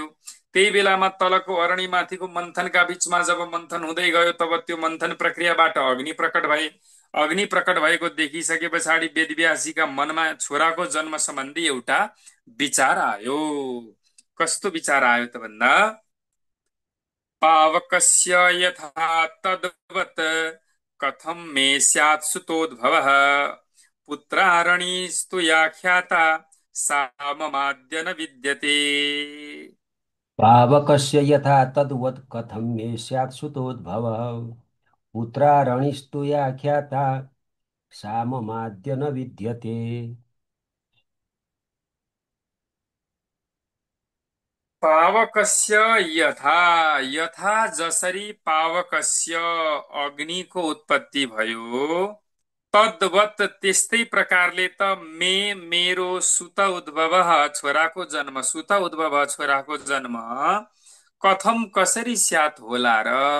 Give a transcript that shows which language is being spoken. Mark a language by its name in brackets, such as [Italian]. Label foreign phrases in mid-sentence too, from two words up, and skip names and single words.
[Nepali] त्यही बेलामा तलको अरणि माथिको मन्थनका बीचमा जब मन्थन हुँदै गयो तब त्यो मन्थन प्रक्रियाबाट अग्नि प्रकट भए। अग्नि प्रकट भएको देखिसके पछाडि वेदव्यासजीका मनमा छोराको जन्म सम्बन्धी एउटा विचार आयो। कस्तो विचार आयो त भन्दा [Sanskrit] पावकस्य यथा तद्वत् कथं मे स्यात् सुतोद्भवः पुत्रारणीस्तु याख्याता सा ममाद्य न विद्यते। पावकस्य यथा तद्वत् कथं मे स्यात् सुतोद्भवः पुत्रारणिस्तु या ख्याता सा ममाद्य न विद्यते। पावकस्य यथा यथा [Nepali] जसरी पावकस्य अग्निको उत्पत्ति भयो तद्वत् त्यस्तै प्रकारले त मेरो सुत उद्भव छोराको जन्म सुत उद्भव छोराको जन्म कथम कसरी स्यात् होला र।